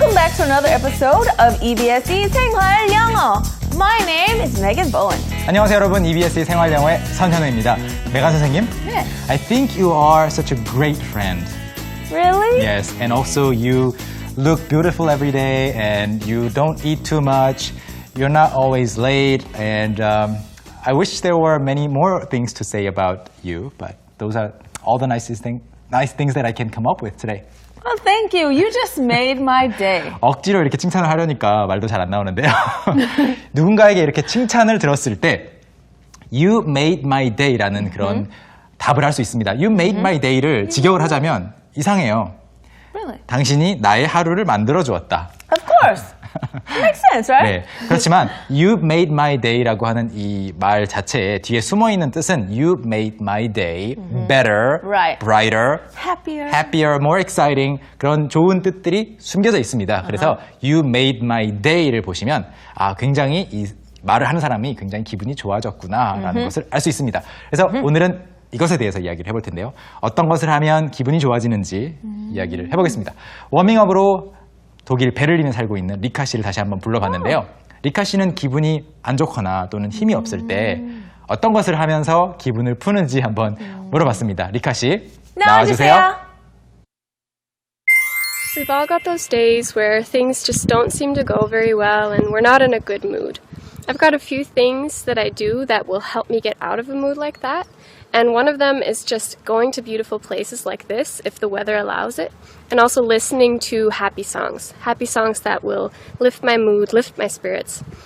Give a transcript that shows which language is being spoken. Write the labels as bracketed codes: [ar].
[en] back to another episode of EBSE 생활 영어. My name is Megan Bowen. [ko] 안녕하세요 여러분, EBS의 생활영어의 선현우입니다. 메간 선생님, 네. [en] I think you are such a great friend. Really? Yes, and also you look beautiful every day and you don't eat too much. You're not always late and I wish there were many more things to say about you, but those are all the nice things that I can come up with today. Well, thank you. You just made my day. [ko] 억지로 이렇게 칭찬을 하려니까 말도 잘 안 나오는데요. 누군가에게 이렇게 칭찬을 들었을 때 [en] You made my day [ko] 라는 그런 답을 할 수 있습니다. [en] You made my day [ko] 를 직역을 하자면 이상해요. [en] Really? [ko] 당신이 나의 하루를 만들어 주었다. [en] Of course. Makes sense, right? [ko] 네, 그렇지만 You made my day라고 하는 이 말 자체에 뒤에 숨어있는 뜻은 [en] You made my day better, Right. brighter, happier, more exciting [ko] 그런 좋은 뜻들이 숨겨져 있습니다. 그래서 You made my day를 보시면 굉장히 이 말을 하는 사람이 굉장히 기분이 좋아졌구나라는 것을 알 수 있습니다. 그래서 오늘은 이것에 대해서 이야기를 해볼 텐데요. 어떤 것을 하면 기분이 좋아지는지 이야기를 해보겠습니다. 워밍업으로 독일 베를린에 살고 있는 리카 씨를 다시 한번 불러봤는데요. 리카 씨는 기분이 안 좋거나 또는 힘이 없을 때 어떤 것을 하면서 기분을 푸는지 한번 물어봤습니다. 리카 씨, 나와주세요. [en] We've all got those days where things just don't seem to go very well and we're not in a good mood. I've got a few things that I do that will help me get out of a mood like that. And one of them is just going to beautiful places like this, if the weather allows it, and also listening to happy songs that will lift my mood, lift my spirits.